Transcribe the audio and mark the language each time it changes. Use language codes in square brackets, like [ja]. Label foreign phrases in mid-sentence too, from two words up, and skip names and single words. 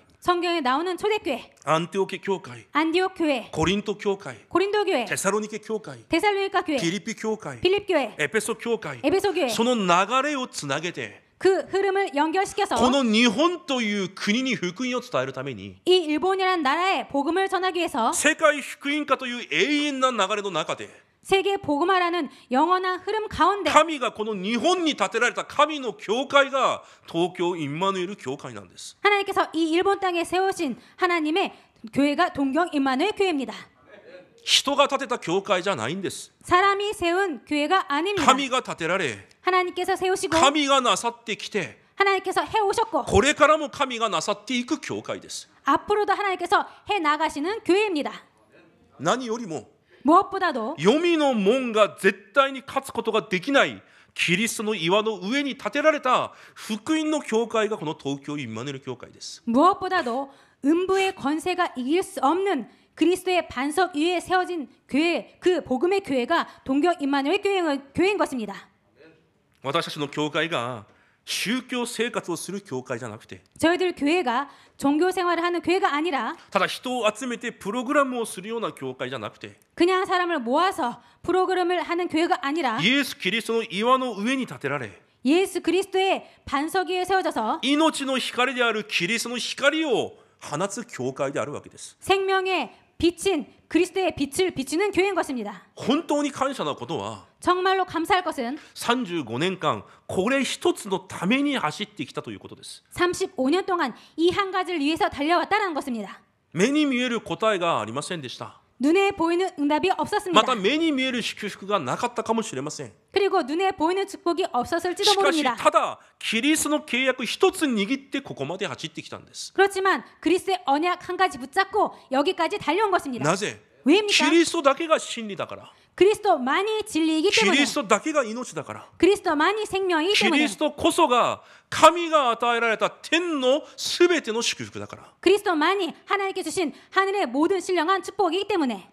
[ko] 성경에 나오는 초대교회, [ja] アンテオケ教会、 [ko] 안디옥 교회, [ja] コリント教会、 [ko] 고린도 교회, [ja] テサロニケ教会、 [ko] 데살로니가 교회, [ja] ピリピ教会、 [ko] 필립 교회, [ja] エペソ教会、 [ko] 에베소 교회 [ja] その流れをつなげて [ko] 그 흐름을 연결시켜서 [ja] この日本という国に福音を伝えるために [ko] 이 일본이라는 나라에 복음을 전하기 위해서 [ja] 世界福音化という永遠な流れの中で [ko] 세계 복음화라는 영원한 흐름 가운데 [ja] 神がこの日本に建てられた神の教会が東京インマヌエル教会なんです。 [ko] 하나님께서 이 일본 땅에 세우신 하나님의 교회가 동경 임마누엘 교회입니다. [ja] 人が建てた教会じゃないんです。 [ko] 사람이 세운 교회가 아닙니다. [ja] 神が建てられ [ko] 하나님께서 세우시고 [ja] 神がなさってきて [ko] 하나님께서 해오셨고 [ja] これからも神がなさっていく教会です。 [ko] 앞으로도 하나님께서 해나가시는 교회입니다. [ja] 何よりも [ko] 무엇보다도 [ja] 黄泉の門が絶対に勝つことができないキリストの岩の上に建てられた福音の教会がこの東京インマヌエル教会です。 [ko] 무엇보다도 음부의 권세가 이길 수 없는 그리스도의 반석 위에 세워진 교회, 그 복음의 교회가 동경 임마누엘 교회인 것입니다. [ja] 私たちの教会が宗教生活をする教会じゃなくて [ko] 저희들 교회가 종교 생활을 하는 교회가 아니라 [ja] ただ人を集めてプログラムをするような教会じゃなくて [ko] 그냥 사람을 모아서 프로그램을 하는 교회가 아니라 [ja] イエス・キリストの岩の上に建てられ [ko] 예수 그리스도의 반석 위에 세워져서 [ja] 命の光であるキリストの光を放つ教会であるわけです。 [ko] 생명의 빛인 그리스도의 빛을 비추는 교회인 것입니다. [ja] 本当に感謝なことは [ko] 정말로 감사할 것은 [ja] 35 年間これ一つのために走ってきたということです。 [ko] 35년 동안 이 한 가지를 위해서 달려왔다는 것입니다. [ja] 目に見える答えがありませんでした。 [ko] 눈에 보이는 응답이 [ja] ま [ko] 없었습니다. [ja] た目に見える祝福がなかったかもしれません。 [ko] 그리고 눈에 보이는 축복이 없었을지도 [ja] しかし [ko] 모릅니다. [ja] ただキリストの契約一つ握ってここまで走ってきたんです。 [ko] 그렇지만 그리스도의 언약 한 가지 붙잡고 여기까지 달려온 것입니다. [ja] なぜ？ [ko] 왜입니까? [ja] キリストだけが真理だから。 [ko] 그리스도만이 진리이기 [ja] キ [ko] 때문에 [ja] リストだけが命だから。 [ko] 그리스도만이 생명이기 [ja] キ [ko] 때문에 [ja] リストこそが神が与えられた天のすべての祝福だから。 [ko] 그리스도만이 하나님께 주신 하늘의 모든 신령한 축복이기 때문에